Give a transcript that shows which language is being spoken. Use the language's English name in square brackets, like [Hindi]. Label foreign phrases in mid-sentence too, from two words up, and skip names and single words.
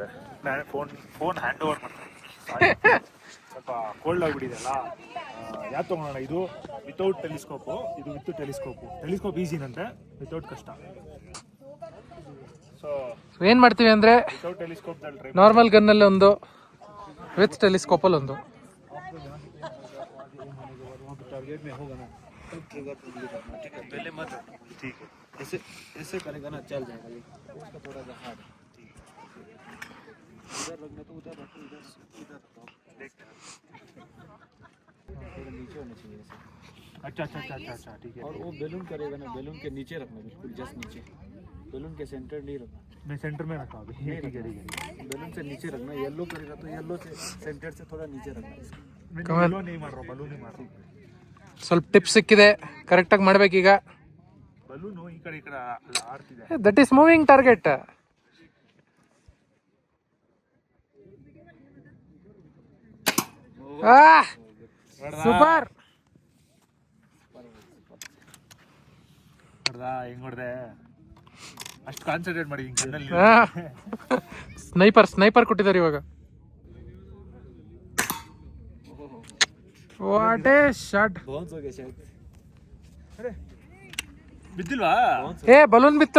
[Kannada] ನಾನು [English] phone hand over [Kannada] ಮಾಡ್ತೀನಿ. ಸ್ವಲ್ಪ ಕೋಲ್ಡ್ ಆಗಿಬಿಟ್ಟಿದೆಯಲ್ಲ. ಯಾವ್ದು ತೊಗೊಳೋಣ? ಇದು [English] without telescope, [Kannada] ಇದು [English] with telescope. telescope easyನಂತೆ, [Kannada] ವಿತೌಟ್ ಕಷ್ಟ. ಸೊ ಏನು ಮಾಡ್ತೀವಿ ಅಂದರೆ [English] without telescopeದಲ್ಲಿ [Kannada] ಟ್ರೈ [English] normal gunನಲ್ಲಿ [Kannada] ಒಂದು, [English] with telescopeಲ್ಲಿ [Kannada] ಒಂದು. [Hindi] टारगेट में होगा ना तब ट्रिगर ठीक है, पहले मत ठीक है. ऐसे करेगा ना चल जाएगा ये, उसका थोड़ा सा हार्ड इधर रखना तो उधर रखो, इधर रखो, देखते हैं थोड़ा नीचे होना चाहिए ऐसे. अच्छा ठीक है. और वो बैलून करेगा ना, बैलून के नीचे रखना, बिल्कुल जस्ट नीचे, बैलून के सेंटर नहीं रखना. मैं सेंटर में रखा अभी. ठीक है. बैलून से नीचे रखना. येलो करेगा तो येलो से सेंटर से थोड़ा नीचे रखना. ಬಲೂನ್ नहीं मार रहा, बलून नहीं मार रहा. [Kannada] ಸ್ವಲ್ಪ ಟಿಪ್ಸ್ ಸಿಕ್ಕಿದೆ, ಕರೆಕ್ಟಾಗಿ ಮಾಡಬೇಕೀಗ. ಬಲೂನು ಈ ಕಡೆ ಆಡ್ತಿದೆ. [English] That is moving target. Super. [Kannada] ಹೆಂಗ್ ಹೊಡೆದೆ? ಅಷ್ಟು ಕಾನ್ಸಂಟ್ರೇಟ್ ಮಾಡಿ ಕಣ್ಣಲ್ಲಿ. ಸ್ನೈಪರ್ ಕೊಟ್ಟಿದ್ದಾರೆ ಇವಾಗ. [English] What a shot. [Hindi] बाउंस हो गया शायद. [Kannada] ಅರೆ ಬಿದ್ದಿಲ್ವಾ? ಏ ಬಲೂನ್ ಬಿತ್ತು.